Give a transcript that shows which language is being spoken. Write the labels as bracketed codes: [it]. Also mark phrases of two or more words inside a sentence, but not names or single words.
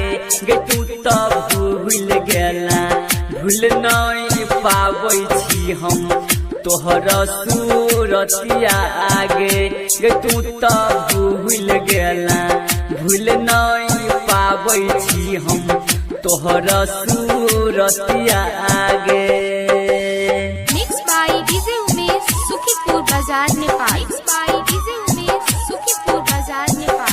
[mai] गे तू तो भूल गेला भूल नहीं पाबै छी हम तोहरा सूरतिया आगे। गे तू तो भूल गेला भूल नहीं पाबै छी हम तोहरा सूरतिया आगे। [en] Mixed by DJ Umesh, Shukipur Bazaar, Nepal। Mixed by DJ Umesh, Shukipur Bazaar, Nepal।